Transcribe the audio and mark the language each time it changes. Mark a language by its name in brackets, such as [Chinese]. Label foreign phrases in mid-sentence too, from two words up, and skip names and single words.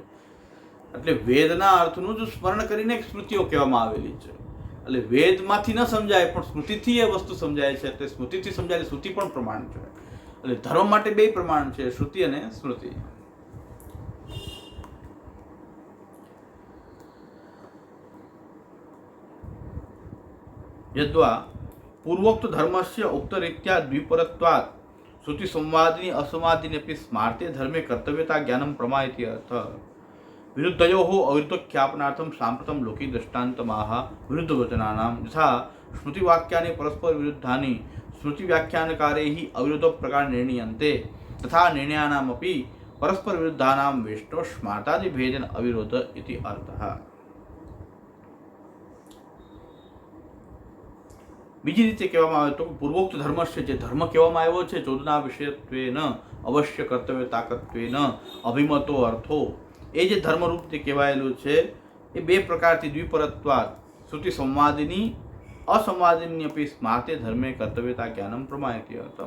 [Gujarati] એટલે વેદના અર્થનું જ સ્મરણ કરીને સ્મૃતિઓ કહેવામાં આવેલી છે. એટલે વેદમાંથી ન સમજાય પણ સ્મૃતિથી એ વસ્તુ સમજાય છે. એટલે સ્મૃતિથી સમજાયેલી શ્રુતિ પણ પ્રમાણ છે. એટલે ધર્મ માટે બે પ્રમાણ છે, શ્રુતિ અને સ્મૃતિ. [Sanskrit] यद्वा पूर्वोक्त धर्मस्य उक्तरीत्या द्विपरत्वात् श्रुति संवादिनी असंवादिनी स्मार्ते धर्मे कर्तव्यता ज्ञानम प्रमा इति अर्थः। विरुद्धयोः अविरुद्धख्यापनार्थं साम्प्रतं लोके दृष्टान्तमाह विरुद्धवचनानां यथा स्मृतिवाक्यानि परस्पर विरुद्धानि स्मृतिव्याख्यानकारैः अविरुद्धप्रकारेण निर्णीयन्ते तथा निर्णयानामपि परस्पर विरुद्धानां वैष्णव स्मार्तादिभेदेन अविरोध इति अर्थः। [Gujarati] બીજી રીતે કહેવામાં આવે તો [Sanskrit] પૂર્વોક્ત ધર્મસ્ય [Gujarati] જે ધર્મ કહેવામાં આવ્યો છે [Sanskrit] ચોદના વિષયત્વેન અવશ્ય કર્તવ્ય તાકત્વેન અભિમતો અર્થો [Gujarati] એ જે ધર્મરૂપ જે કહેવાયેલું છે એ બે પ્રકારથી [Sanskrit] દ્વિપરત્વાદ શ્રુતિ સંવાદિની અસંવાદિની અપી સ્માર્તે ધર્મે કર્તવ્યતા જ્ઞાનમ પ્રમાયતિ અર્થમ।